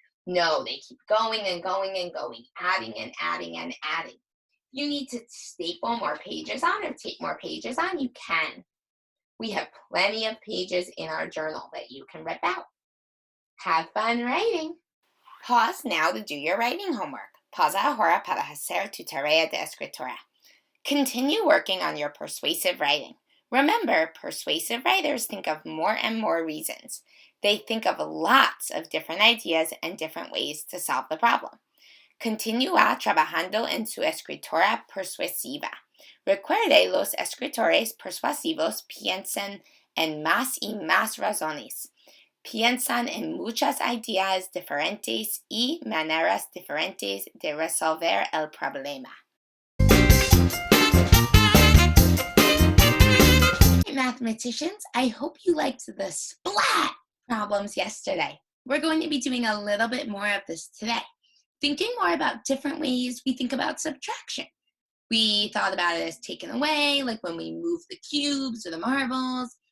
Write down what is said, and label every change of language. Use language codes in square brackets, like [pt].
[en] No, they keep going and going and going, adding and adding and adding. You need to staple more pages on or tape more pages on, you can. We have plenty of pages in our journal that you can rip out. Have fun writing. Pause now to do your writing homework. [es] Pausa ahora para hacer tu tarea de escritura. [en] Continue working on your persuasive writing. Remember, persuasive writers think of more and more reasons. They think of lots of different ideas and different ways to solve the problem. [es] Continúa trabajando en su escritura persuasiva. Recuerde, los escritores persuasivos piensan en más y más razones. Piensan en muchas ideas diferentes y maneras diferentes de resolver el problema. [en] Mathematicians, I hope you liked the splat problems yesterday. We're going to be doing a little bit more of this today, thinking more about different ways we think about subtraction. We thought about it as taken away, like when we move the cubes or the marbles.